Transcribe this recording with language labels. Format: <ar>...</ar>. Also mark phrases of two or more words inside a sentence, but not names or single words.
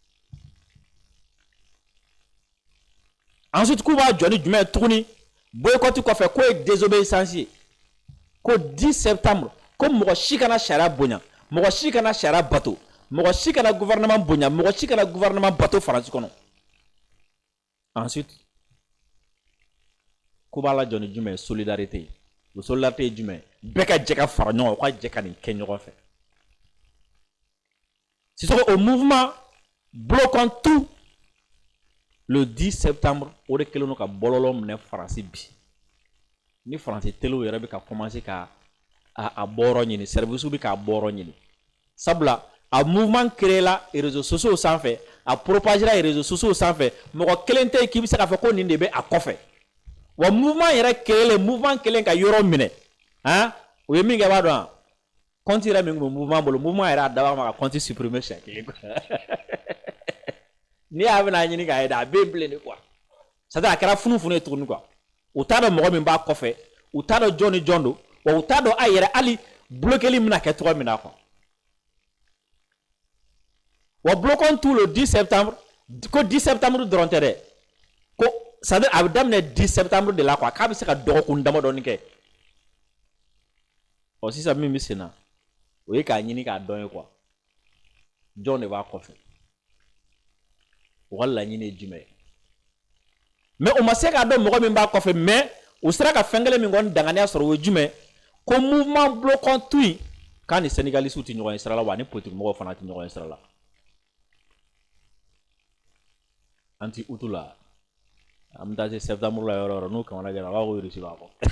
<bm>ensuite k'u b'a jɔ ni jumɛn ye tuguni boycott kɔfɛ k'o ye désobéissance ye ko 10 septembre ko mɔgɔ si kana sariya bonya mɔgɔ si kana sariya bato mɔgɔ si kana gouvernement bonya mɔgɔ si kana gouvernement bato faransi kɔnɔ ensuite ko b'a la jɔ ni jumɛn ye solidarité ye o solidarité ye jumɛn bɛɛ ka jɛ ka fara ɲɔgɔn kan u ka jɛ ka nin kɛ ɲɔgɔn fɛ Sissoko</bm> <fr>au mouvement bloquons tout le 10 septembre</fr> <bm>o de kɛlen don ka bɔlɔlɔ minɛ faransi bi ni faransi telew yɛrɛ bɛ ka commencer ka a bɔrɔ ɲini service bɛ k'a bɔrɔ ɲini sabula a</bm> <fr>mouvement créé</fr> <bm>la</bm> <fr>réseaux sociaux</fr> <bm>sanfɛ a propagé la</bm> <fr>réseaux sociaux</fr> <bm>sanfɛ mɔgɔ kelen tɛ yen k'i bɛ se k'a fɔ ko nin de bɛ a kɔfɛ wa mouvement yɛrɛ kelen mouvement kelen ka yɔrɔ minɛ han o ye min kɛ b'a dɔn wa compte yɛrɛ min tun bɛ mouvement bolo mouvement yɛrɛ a dabɔ ma ka</bm> <fr>compte supprimer</fr> <bm>siɲɛ kelen n'i y'a bɛna ɲini k'a ye dɛ a bɛ yen bilen</bm> <fr>de quoi c'est à dire</fr> <bm>a kɛra funufunu ye tuguni quoi u t'a dɔn mɔgɔ min b'a kɔfɛ u t'a dɔn jɔn ni jɔn don wa u t'a dɔn a yɛrɛ hali bloqueli bɛna kɛ cogo min na quoi wa</bm> <fr>bloquons tout le 10 septembre</fr> <bm>ko 10 septembre dɔrɔn tɛ dɛ ko</bm> <fr>c'est à dire</fr> <bm>a bɛ daminɛ 10 septembre de la quoi k'a bɛ se ka dɔgɔkun damadɔni kɛ ɔ sisan min bɛ sen na o ye k'a ɲini k'a dɔn ye quoi jɔn de b'a kɔfɛ u ka laɲini ye jumɛn ye mais o ma se k'a dɔn mɔgɔ min b'a kɔfɛ mais u sera ka fɛn kelen min kɔni danganiya sɔrɔ o ye jumɛn ko</bm> <fr>mouvement bloquons tout</fr> <bm>in k'a ni sénégalisiw tɛ ɲɔgɔn ye sira la wa ni politique mɔgɔw fana tɛ ɲɔgɔn ye sira la an ti utu la an bɛ taa se septembre la yɔrɔ o yɔrɔ n'u kamana gɛlɛn a b'a ko Russie b'a kɔ</bm>